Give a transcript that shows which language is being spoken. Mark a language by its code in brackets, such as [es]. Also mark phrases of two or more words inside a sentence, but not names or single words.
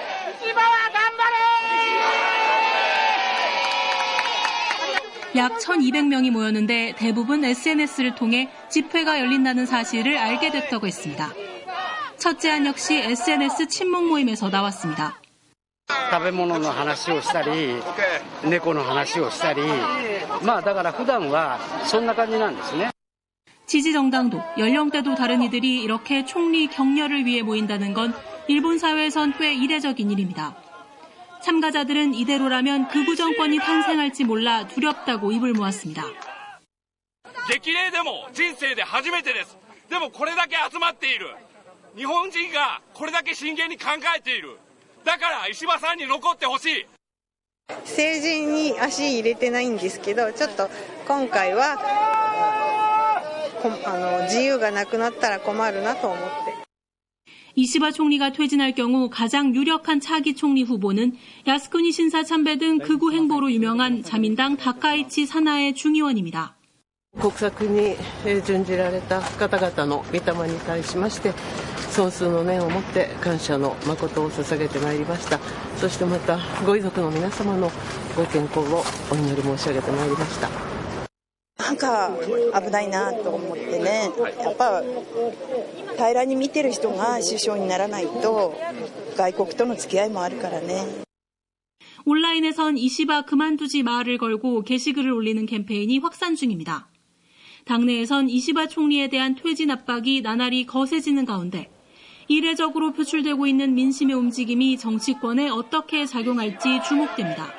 [ko] 약 1,200명이 모였는데 대부분 SNS를 통해 집회가 열린다는 사실을 알게 됐다고 했습니다. 첫째안 역시 SNS 친목 모임에서 나왔습니다. [ja] 食べ物の話をしたり、猫の話をしたり、だから普段はそんな感じなんですね。 [ko] 지지정당도 연령대도 다른 이들이 이렇게 총리 격려를 위해 모인다는 건 일본 사회에선 꽤 이례적인 일입니다. 참가자들은 이대로라면 극우 정권이 탄생할지 몰라 두렵다고 입을 모았습니다. [ja] 激励でも人生で初めてです。でもこれだけ集まっている。日本人がこれだけ真剣に考えている。だから石破さんに残ってほしい。政治に足入れてないんですけど、ちょっと今回は自由がなくなったら困るなと思って。 [ko] 이시바 총리가 퇴진할 경우 가장 유력한 차기 총리 후보는 야스쿠니 신사 참배 등 극우 행보로 유명한 자민당 다카이치 사나의 중의원입니다. [ja] 国策に準じられた方々の御霊に対しまして尊崇の念を持って感謝の誠を捧げてまいりました。そしてまたご遺族の皆様のご健康をお祈り申し上げてまいりました。なんか危ないなと思ってね、やっぱ平らに見てる人が首相にならないと外国との付き合いもあるからね。 [ko] 온라인에선 이시바 그만두지 말을 걸고 게시글을 올리는 캠페인이 확산 중입니다. 당내에선 이시바 총리에 대한 퇴진 압박이 나날이 거세지는 가운데 이례적으로 표출되고 있는 민심의 움직임이 정치권에 어떻게 작용할지 주목됩니다.